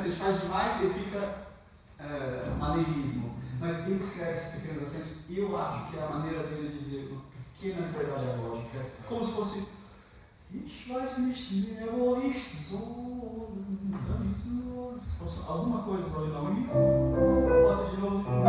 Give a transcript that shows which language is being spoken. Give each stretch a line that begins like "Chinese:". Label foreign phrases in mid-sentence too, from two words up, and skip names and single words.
Portuguese: Se faz demais, ele fica maneirismo. Mas ele escreve esses pequenos acentos e eu acho que é a maneira dele dizer uma pequena liberdade lógica, como se fosse
German: Ich weiß nicht mehr, wo ich soll.
Portuguese: Se fosse alguma coisa para não ir, pode ser de novo.